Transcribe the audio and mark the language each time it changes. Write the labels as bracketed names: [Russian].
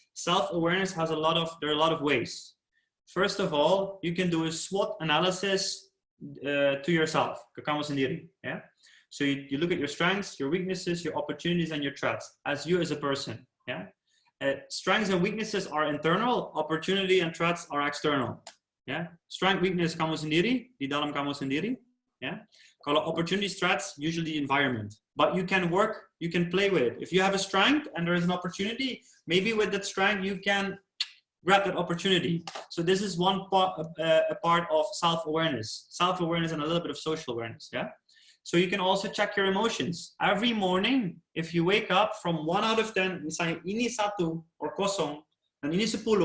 [English] Self-awareness has there are a lot of ways. First of all, you can do a SWOT analysis to yourself, [Indonesian] ke kamu sendiri, [English] yeah. So you look at your strengths, your weaknesses, your opportunities, and your threats as you as a person, yeah. Strengths and weaknesses are internal, opportunity and threats are external. Yeah, strength, weakness [Indonesian] kamu sendiri, di dalam kamu sendiri. [English] Yeah, kalau opportunities, threats, usually environment. But you can work, you can play with it. If you have a strength and there is an opportunity, maybe with that strength you can grab that opportunity. So this is one part, a part of self-awareness and a little bit of social awareness. Yeah. So you can also check your emotions every morning. If you wake up from 1 out of 10, [Indonesian] misalnya ini 1 [English] or [Indonesian] kosong, dan ini 10.